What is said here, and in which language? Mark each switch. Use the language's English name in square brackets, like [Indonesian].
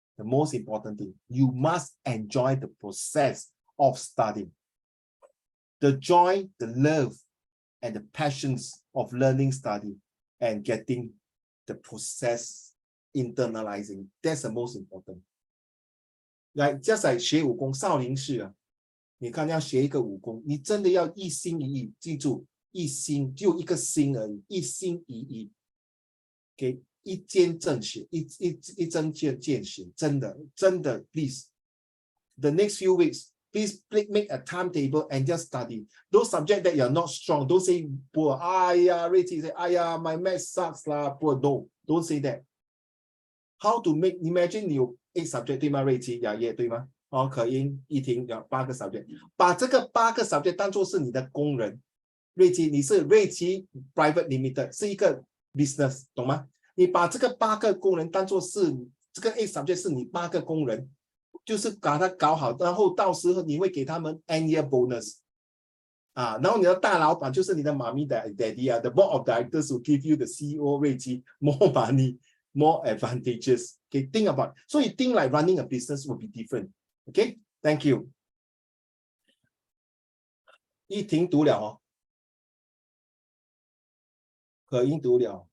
[English] the most important thing, you must enjoy the process of studying. The joy, the love, and the passions of learning, study, and getting the process internalizing. That's the most important. [Chinese] Like just like 学武功，少林寺啊，你看要学一个武功，你真的要一心一意，记住，一心就一个心而已，一心一意，给一针见血，一针见血，真的 please. [English] The next few weeks, please make a timetable and just study. Those subjects that you're not strong, don't say poor. Rachel say, my math sucks lah, poor. No, don't say that. How to make, imagine 你有8 subject 对吗？瑞奇、雅叶对吗？ [Chinese] 可英、依婷有8个 subject， 把这个8个 subject 当作是你的工人。瑞奇，你是瑞奇 Private Limited， 是一个 business， 懂吗？你把这个8个工人当作是这个8 subject 是你8个工人，就是把它搞好，然后到时候你会给他们 annual bonus。 [English] 然后你的大老板就是你的妈咪的 daddy 啊，the board of directors will give you the CEO 瑞奇 more money。More advantages. Okay, think about it. So you think like running a business will be different. Okay, thank you. [Chinese] 一婷读了哦，可英读了。